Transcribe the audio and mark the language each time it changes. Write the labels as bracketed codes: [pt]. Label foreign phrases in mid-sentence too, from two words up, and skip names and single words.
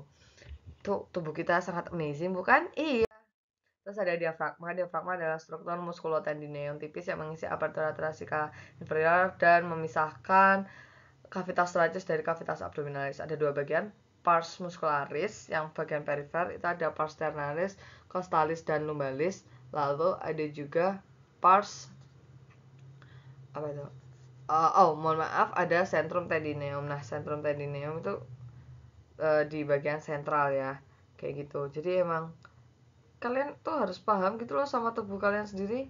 [id] Tuh tubuh kita sangat amazing bukan? Iya. Terus ada diafragma. Diafragma adalah struktur muskulotendineum tipis yang mengisi [la] apertura thoracica inferior [id] dan memisahkan [la] kavitas thoracis [id] dari [la] kavitas abdominalis. [id] Ada 2 bagian, [la] pars muscularis [id] yang bagian perifer, itu ada [la] pars sternalis, [id] costalis dan lumbalis. Lalu ada juga pars apa itu? Mohon maaf, ada [la] centrum tendineum. [id] Nah, [la] centrum tendineum [id] itu di bagian sentral ya. Kayak gitu. Jadi emang kalian tuh harus paham gitu loh sama tubuh kalian sendiri.